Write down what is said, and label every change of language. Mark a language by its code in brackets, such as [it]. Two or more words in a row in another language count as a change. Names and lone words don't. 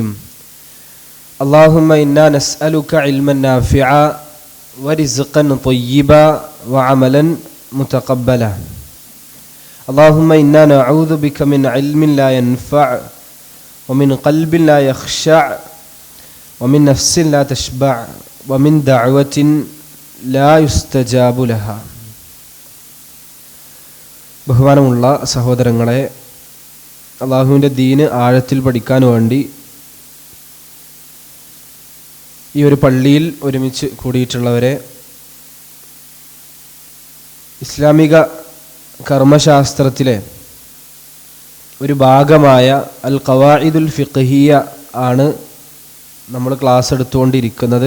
[ar] اللهم إنا نسألك علما نافعا ورزقا طيبا وعملا متقبلا. اللهم إنا نعوذ بك من علم لا ينفع ومن قلب لا يخشع ومن نفس لا تشبع ومن دعوة لا يستجاب لها. [ml] ബഹുമാനമുള്ള സഹോദരങ്ങളെ, അള്ളാഹുവിൻ്റെ ദീന് ആഴത്തിൽ പഠിക്കാൻ വേണ്ടി ഈ ഒരു പള്ളിയിൽ ഒരുമിച്ച് കൂടിയിട്ടുള്ളവരെ, ഇസ്ലാമിക കർമ്മശാസ്ത്രത്തിലെ ഒരു ഭാഗമായ അൽ ഖവാഇദുൽ ഫിഖ്ഹിയ ആണ് നമ്മൾ ക്ലാസ് എടുത്തുകൊണ്ടിരിക്കുന്നത്.